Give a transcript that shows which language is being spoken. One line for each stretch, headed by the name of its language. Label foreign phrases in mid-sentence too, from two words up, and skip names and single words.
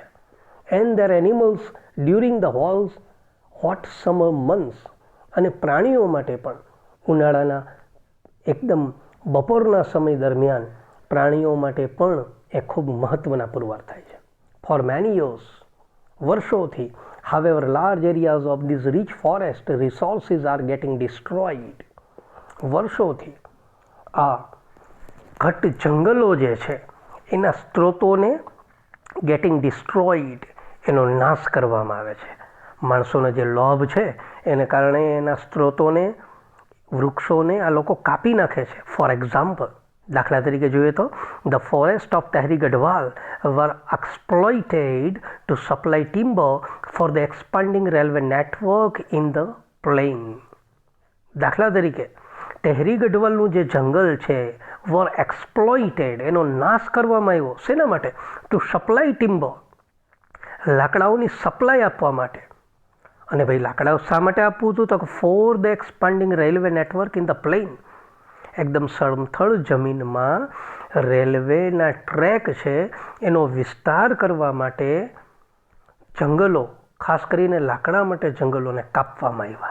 English: and there animals during the hot summer months,
Gujarati: અને પ્રાણીઓ માટે પણ ઉનાળાના એકદમ બપોરના સમય દરમિયાન પ્રાણીઓ માટે પણ એ ખૂબ મહત્ત્વના પુરવાર થાય છે.
English: for many years, વર્ષોથી, however large areas of these rich forest resources are getting destroyed.
Gujarati: વર્ષોથી આ ઘટ જંગલો જે છે એના સ્ત્રોતોને
English: getting destroyed,
Gujarati: એનો નાશ કરવામાં આવે છે. માણસોનો જે લોભ છે એને કારણે એના સ્ત્રોતોને, વૃક્ષોને આ લોકો કાપી નાખે છે.
English: for example,
Gujarati: દાખલા તરીકે જોઈએ તો
English: the forest of Tehri Garhwal were exploited to supply timber for the expanding railway network in the plain.
Gujarati: દાખલા તરીકે તહેરી ગઢવાલનું જે જંગલ છે
English: were exploited,
Gujarati: એનો નાશ કરવામાં આવ્યો. શેના માટે?
English: to supply timber,
Gujarati: લાકડાઓની સપ્લાય આપવા માટે. અને ભાઈ લાકડાઓ શા માટે આપવું હતું? તો
English: for the expanding railway network in the plain.
Gujarati: એકદમ સમથળ જમીનમાં રેલવેના ટ્રેક છે એનો વિસ્તાર કરવા માટે જંગલો, ખાસ કરીને લાકડા માટે જંગલોને કાપવામાં આવ્યા.